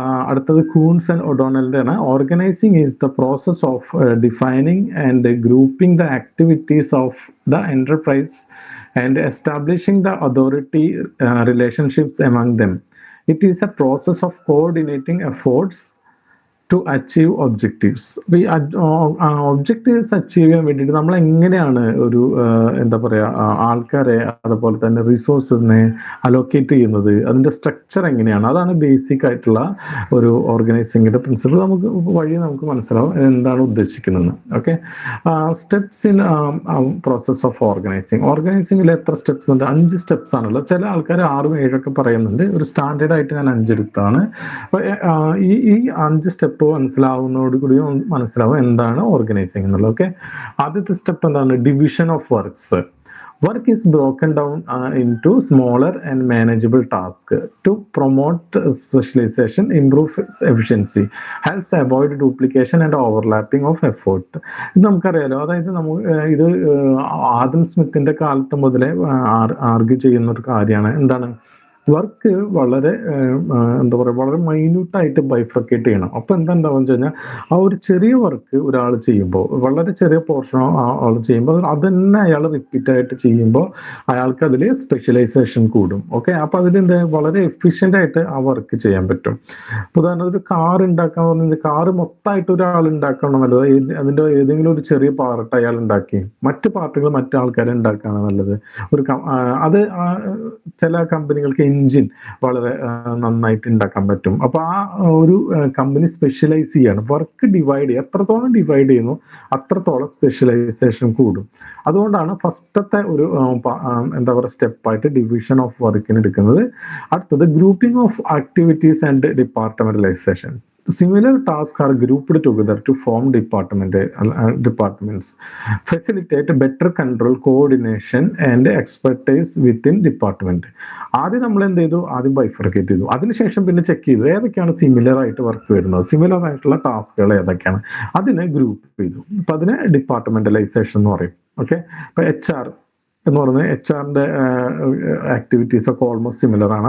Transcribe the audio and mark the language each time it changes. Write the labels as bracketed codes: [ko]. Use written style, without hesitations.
[ml] അടുത്തത് Coons and ഒഡോണലിൻ്റെ ആണ്, [en] Organising is the process of defining and grouping the activities of the enterprise and establishing the authority relationships among them. It is a process of coordinating efforts to achieve objectives. [ml] ഈ objectives achieve ചെയ്യാൻ വേണ്ടിയിട്ട് നമ്മൾ എങ്ങനെയാണ് ഒരു എന്താ പറയുക ആൾക്കാരെ, അതുപോലെ തന്നെ റിസോഴ്സിനെ അലോക്കേറ്റ് ചെയ്യുന്നത്, അതിൻ്റെ സ്ട്രക്ചർ എങ്ങനെയാണ്, അതാണ് ബേസിക് ആയിട്ടുള്ള ഒരു ഓർഗനൈസിങ്ങിൻ്റെ പ്രിൻസിപ്പിൾ. നമുക്ക് മനസ്സിലാവും എന്താണ് ഉദ്ദേശിക്കുന്നത്. Okay, steps in process of ഓർഗനൈസിങ്ങിൽ എത്ര സ്റ്റെപ്സ് ഉണ്ട്? 5 സ്റ്റെപ്സ് ആണുള്ളത്. ചില ആൾക്കാർ 6, 7 പറയുന്നുണ്ട്. ഒരു സ്റ്റാൻഡേർഡ് ആയിട്ട് ഞാൻ 5 എടുത്താണ്. അപ്പോൾ ഈ 5 സ്റ്റെപ്പ് മനസ്സിലാവുന്നതോടുകൂടി മനസ്സിലാവും എന്താണ് ഓർഗനൈസിംഗ് എന്നുള്ളത്. ഓക്കെ, ആദ്യത്തെ സ്റ്റെപ്പ് എന്താണ്? Division of works. [en] Work is broken down into smaller and manageable tasks to promote specialization, improve efficiency, helps avoid duplication and overlapping of effort. [ml] ഇത് നമുക്കറിയാലോ. അതായത് ഇത് ആദം സ്മിത്തിന്റെ കാലത്ത് മുതലേ ആർഗ്യൂ ചെയ്യുന്ന ഒരു കാര്യമാണ്. എന്താണ്? വർക്ക് വളരെ എന്താ പറയുക, വളരെ മൈന്യൂട്ടായിട്ട് ബൈഫർക്കേറ്റ് ചെയ്യണം. അപ്പോൾ എന്താ ഉണ്ടാവുക വെച്ച് കഴിഞ്ഞാൽ, ആ ഒരു ചെറിയ വർക്ക് ഒരാൾ ചെയ്യുമ്പോൾ, വളരെ ചെറിയ പോർഷൻ ആൾ ചെയ്യുമ്പോൾ അത് തന്നെ അയാൾ റിപ്പീറ്റായിട്ട് ചെയ്യുമ്പോൾ അയാൾക്ക് അതിൽ സ്പെഷ്യലൈസേഷൻ കൂടും. ഓക്കെ, അപ്പോൾ അതിൽ വളരെ എഫിഷ്യൻ്റ് ആയിട്ട് ആ വർക്ക് ചെയ്യാൻ പറ്റും. ഉദാഹരണത്തിന് ഒരു കാർ ഉണ്ടാക്കാൻ പറഞ്ഞാൽ, കാറ് മൊത്തമായിട്ട് ഒരാൾ ഉണ്ടാക്കണം നല്ലത്, അതിൻ്റെ ഏതെങ്കിലും ഒരു ചെറിയ പാർട്ട് അയാൾ ഉണ്ടാക്കി മറ്റ് പാർട്ടുകൾ മറ്റാൾക്കാരെ ഉണ്ടാക്കുകയാണ് നല്ലത്. അത് ചില കമ്പനികൾക്ക് എൻജിൻ വളരെ നന്നായിട്ട് ഉണ്ടാക്കാൻ പറ്റും. അപ്പോൾ ആ ഒരു കമ്പനി സ്പെഷ്യലൈസ് ചെയ്യാണ്, വർക്ക് ഡിവൈഡ് ചെയ്യുക, എത്രത്തോളം ഡിവൈഡ് ചെയ്യുന്നു അത്രത്തോളം സ്പെഷ്യലൈസേഷൻ കൂടും. അതുകൊണ്ടാണ് ഫസ്റ്റത്തെ ഒരു എന്താ പറയുക സ്റ്റെപ്പായിട്ട് ഡിവിഷൻ ഓഫ് വർക്കിന് എടുക്കുന്നത്. അടുത്തത് grouping of activities and departmentalisation. [en] Similar tasks are grouped together to form departments, facilitate better control, coordination and expertise within department. [ml] ആദ്യം നമ്മൾ എന്ത് ചെയ്തു, ആദ്യം ബൈഫർക്കേറ്റ് ചെയ്തു, അതിനുശേഷം പിന്നെ ചെക്ക് ചെയ്തു ഏതൊക്കെയാണ് സിമിലർ ആയിട്ട് വർക്ക് വരുന്നത്, സിമിലർ ആയിട്ടുള്ള ടാസ്കുകൾ ഏതൊക്കെയാണ്, അതിനെ ഗ്രൂപ്പ് ചെയ്തു. അപ്പൊ അതിനെ ഡിപ്പാർട്ട്മെന്റലൈസേഷൻ എന്ന് പറയും. ഓക്കെ, ഇപ്പൊ HR എന്ന് പറയുന്നത് HR-ന്റെ ആക്ടിവിറ്റീസ് ഒക്കെ ഓൾമോസ്റ്റ് സിമിലർ ആണ്.